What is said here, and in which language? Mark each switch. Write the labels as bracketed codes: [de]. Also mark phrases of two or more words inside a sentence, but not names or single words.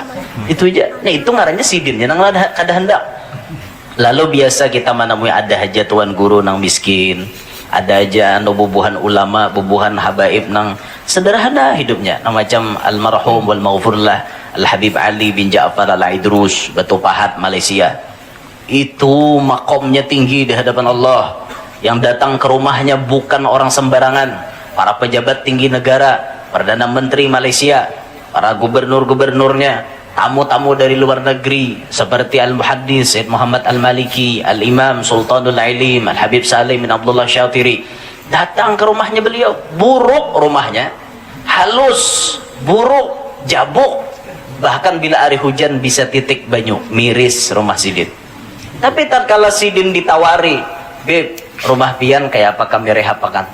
[bjn] Itu aja. Nah itu ngarannya sidin nang kada hendak. Lalu biasa kita menemui ada aja tuan guru nang miskin, ada aja anu bubuhan ulama, bubuhan habaib nang sederhana hidupnya, nang macam [ar] المرحوم والمغفور له [bjn] Al Habib Ali bin Ja'far Al Aidrus, Batu Pahat, Malaysia. Itu makomnya tinggi di hadapan Allah. [id] Yang datang ke rumahnya bukan orang sembarangan, para pejabat tinggi negara, Perdana Menteri Malaysia, para gubernur-gubernurnya, tamu-tamu dari luar negeri seperti Al-Muhaddis Said Muhammad Al-Maliki, Al-Imam Sultanul Ilim Al Habib Salim bin Abdullah Syatiri, datang ke rumahnya beliau. [bjn] Buruk rumahnya, halus, buruk, jabuk, bahkan bila hari hujan bisa titik banyu, miris rumah Sidin. Tapi tatkala Sidin ditawari, Beb, rumah pian kayak apa kami rehab akan?